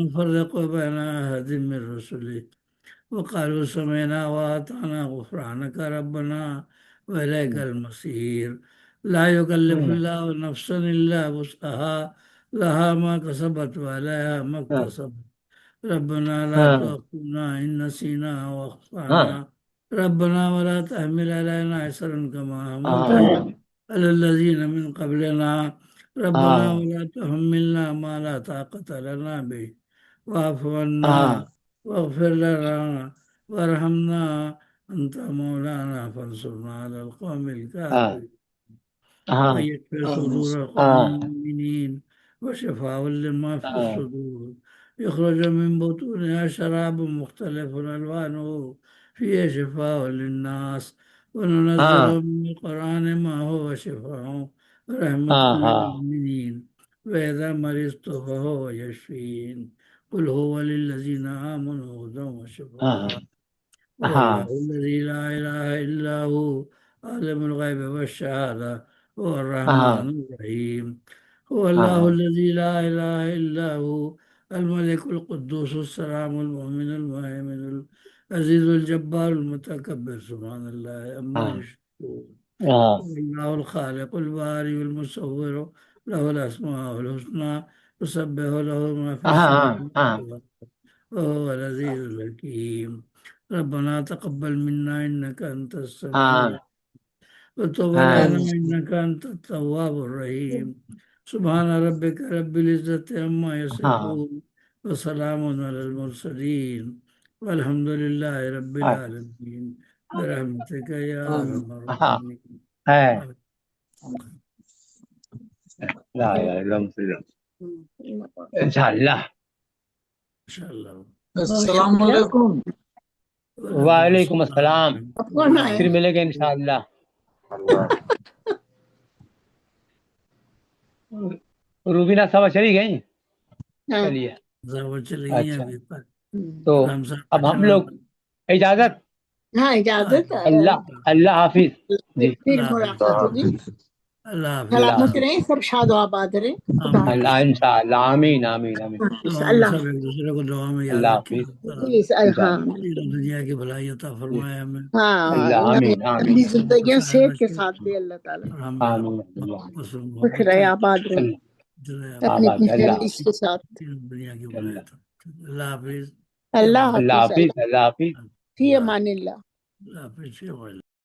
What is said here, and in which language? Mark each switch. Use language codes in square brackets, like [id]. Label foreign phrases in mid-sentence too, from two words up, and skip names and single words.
[ar] نفرق بين أحد من رسله وقالوا سمعنا وأطعنا غفرانك ربنا وإليك المصير، لا يكلف الله نفسا إلا وسعها لها ما كسبت وعليها ما اكتسبت، ربنا لا [ur] हाँ [ar] تؤاخذنا إن نسينا أو أخطأنا, [ur] हाँ [ar] ربنا ولا تحمل علينا إصرا كما حملته [ur] हाँ [ar] على الذين من قبلنا، ربنا [ur] हाँ [ar] ولا تحملنا ما لا طاقة لنا به واعف عنا [ur] हाँ [ar] واغفر لنا وارحمنا أنت مولانا فانصرنا على القوم [ur] हाँ [ar] काफ़िरीन, [ur] हाँ [ar] ويشف صدور قوم [ur] हाँ [ar] مؤمنين وشفاء لما في [ur] हाँ [ar] الصدور، يخرج من بطونها شراب مختلف ألوانه فيه شفاء للناس وننزل [ur] हाँ [ar] من القرآن ما هو شفاء ورحمة [ur] हाँ [ar] लिल [ur] हाँ [ar] مؤمنين وإذا مرضت فهو يشفين، قل هو للذين آمنوا هدى وشفاء [ur] हाँ [ar] هو الله الذي لا إله إلا هو عالم الغيب والشهادة هو [ur] हाँ [ar] الرحمن الرحيم، هو الله [ur] हाँ [ar] الذي لا إله إلا هو الملك القدوس السلام المؤمن المهيمن العزيز الجبار المتكبر سبحان الله عما [ur] हाँ [ar] युश्रिकून, [ur] हाँ [ar] هو الله الخالق البارئ المصور له الأسماء الحسنى يسبح له ما في [ur] हाँ [ar] السماوات والأرض وهو العزيز الحكيم، ربنا تقبل منا إنك أنت السميع [ur] हाँ [ar] वतुब [ur] हाँ [ar] علينا إنك أنت التواب الرحيم، سبحان ربك رب العزة عما [ur] हाँ [ar] يصفون وسلام على المرسلين والحمد لله رب العالمين برحمتك يا أرحم [ur] हाँ [ar] राहिमीन। है لا إله إلا الله محمد رسول الله. [ur] इंशाअल्लाह। इंशाअल्लाह। [ar] السلام عليكم. وعليكم السلام. [ur] اب کون آئے? پھر ملیں گے ان شاء اللہ. روبینہ صاحب چلی گئی? हाँ। चलिए, وہ چلی گئی अच्छा, ابھی پر तो रमजान اب ہم لوگ اجازت. ہاں اجازت. اللہ حافظ جی. پھر ملاقات ہوگی. اللہ حافظ. سلامت رہیں، سب شاد آباد رہیں. خدا حافظ. اللہ ان شاء اللہ، آمین آمین آمین. تو ہم अल्लाह سب ایک دوسرے کو دعا میں یاد अल्लाह रखें। हाफिज। हाँ تینوں دنیا کی بھلائی عطا فرمائے ہمیں. हाँ اللہ آمین آمین لمبی زندگی صحت کے ساتھ دے اللہ تعالیٰ. اور ہمیں आमीन آپس میں खुश मोहब्बत रहे, से آباد رہے اپنی आबाद अपनी अल्लाह فیملی کے ساتھ. تینوں دنیا کی بھلائی عطا. اللہ حافظ. अल्लाह अल्लाह हाफिज। حافظ۔ اللہ حافظ. [ar] في أمان الله. [ur] اللہ حافظ.